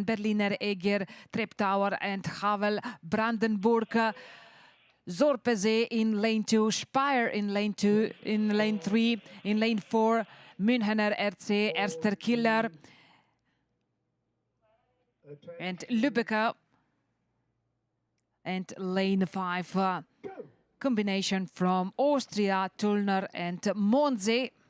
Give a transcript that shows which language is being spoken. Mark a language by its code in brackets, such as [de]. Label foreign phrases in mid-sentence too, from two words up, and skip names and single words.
[en] Berliner Egger, Treptower and Havel, Brandenburg, Sorpesee in lane 2, Speyer in lane 2, in lane 3, in lane 4, Münchener RC, Erster Killer and Lübecker, and lane 5 combination from Austria, Tullner and Monze.